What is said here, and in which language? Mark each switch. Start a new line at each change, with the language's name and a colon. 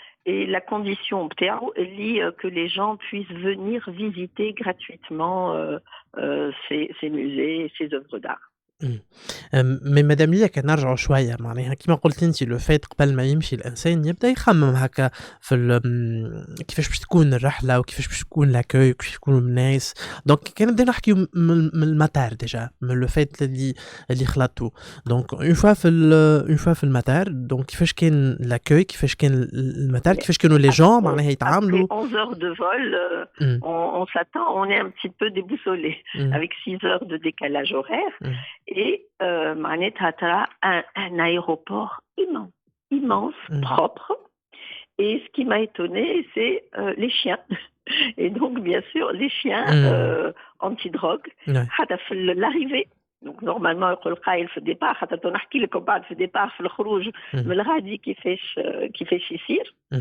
French: Et la condition est que les gens puissent venir visiter gratuitement ces musées et ces œuvres d'art.
Arabic: مي مدام ليا كنرجعوا شويه معناها كيما قلت انت لو فات قبل ما يمشي الانسان يبدا يخمم هكا في كيفاش باش تكون الرحله وكيفاش باش تكون لاكوي وكيفاش يكونوا الناس. دونك كان نبدا نحكيو من المطار ديجا، من لو فات اللي خلطتو. دونك اون فوا في المطار، دونك كيفاش كان لاكوي، كيفاش كان المطار، كيفاش كانوا لي جون معناها يتعاملوا.
French: 11 heures de vol on s'attend, on est un petit peu déboussolé avec 6 heures de décalage horaire. Et
Arabic: معناتها ترى
French: un aéroport immense immense, propre. Et ce qui m'a étonnée, c'est les chiens. Et donc, bien sûr, les chiens anti-drogue. Ouais. L'arrivée. Donc, normalement,
Arabic: يقول قايل في الديبار حتى نحكي لكم بعد في الديبار في الخروج من الغادي كيفاش يصير.